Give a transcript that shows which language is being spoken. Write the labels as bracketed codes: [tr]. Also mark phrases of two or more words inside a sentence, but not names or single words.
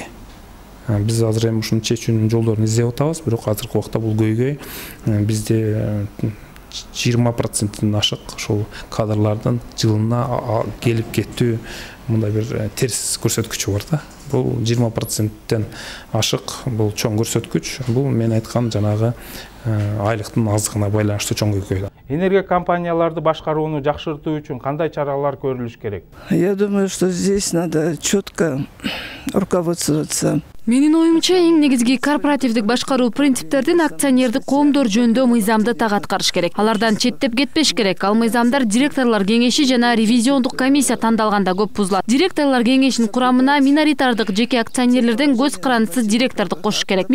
[ky] Биз азыр эми ушуну чечүүнүн жолдорун издеп атабыз, бирок азыркы убакта бул көйгөй бизде 20%-тен ашык ушул кадрлардын жылына келип кеттүү мындай бир терс көрсөткүчү бар да. Бул 20%-тен ашык, бул чоң көрсөткүч. Бул мен айткан жанагы айлыктын аздыгына байланыштуу чоң көйгөй. Энергия компанияларды башкарууну жакшыртуу үчүн кандай чаралар көрүлүш керек? [ru] Я думаю, что здесь надо четко руководствоваться. [ky] Менин оюмча, эң негизги корпоративдик башкаруу принциптердин акционердик коомдор жөнүндө мыйзамды так аткарыш керек. Алардан четтеп кетпеш керек. Ал мыйзамдар директорлор кеңеши жана ревизиондук комиссия тандалганда көп бузулат. Директорлор кеңешинин курамына миноритардык жеке акционерлерден көз карандысыз директорду кошуш керек.